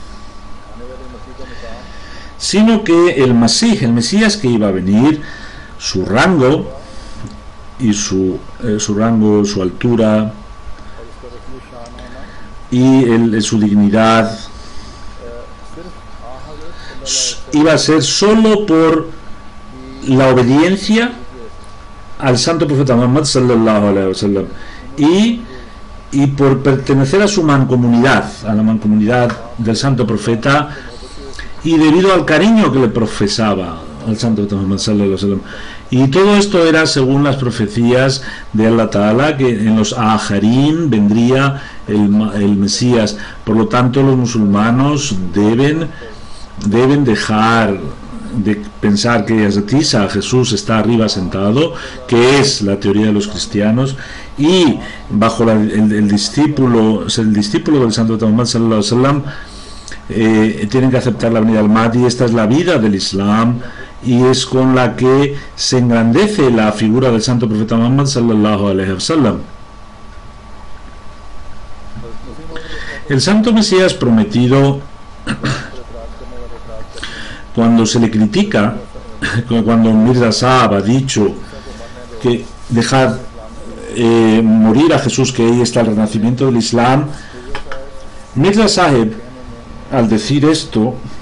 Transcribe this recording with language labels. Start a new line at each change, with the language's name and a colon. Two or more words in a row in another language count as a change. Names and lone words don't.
Spanish: sino que el Masih, el Mesías que iba a venir, su rango y su rango, su altura y su dignidad iba a ser solo por la obediencia al santo profeta Muhammad
Arabic: صلى الله عليه وسلم
Spanish: y por pertenecer a su mancomunidad, a la mancomunidad del santo profeta, y debido al cariño que le profesaba al santo profeta Muhammad
Arabic: صلى الله عليه وسلم.
Spanish: Y todo esto era según las profecías de
Arabic: الله تعالى,
Spanish: que en los Ajarín vendría el Mesías. Por lo tanto, los musulmanos deben dejar de pensar que Jesús está arriba sentado, que es la teoría de los cristianos, y bajo el discípulo del santo Muhammad
Arabic: صلى الله عليه وسلم
Spanish: tienen que aceptar la venida del Mahdi. Esta es la vida del Islam y es con la que se engrandece la figura del santo profeta Muhammad
Arabic: صلى الله عليه وسلم.
Spanish: El santo Mesías prometido, cuando se le critica, cuando Mirza Sahab ha dicho que dejad morir a Jesús, que ahí está el renacimiento del Islam, Mirza Sahib, al decir esto,